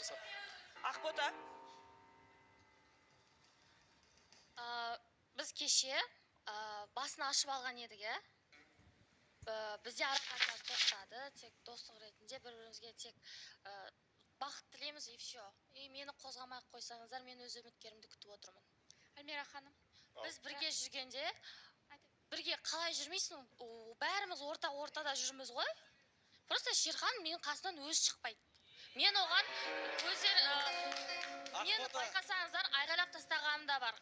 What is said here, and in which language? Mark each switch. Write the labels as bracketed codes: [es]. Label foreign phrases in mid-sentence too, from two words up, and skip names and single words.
[kk] сал. мырза. Ақбота. Біз кеше басын ашып алған едік, бізде ара-қатынас тоқтады, тек достық ретінде бір-бірімізге тек бақыт тілейміз [ru] и все. [kk] И мені қозғамай қойсаңыздар, мен өз үміткерімді күтіп отырмын. Альмира ханым, біз бірге жүргенде, бірге қалай жүрмейсің? Бәріміз ортада жүрміз ғой. Просто Шерхан менің қасынан өзі шықпайды. Мен оған мені байқасаңыздар, айғайлап тастағаным да бар.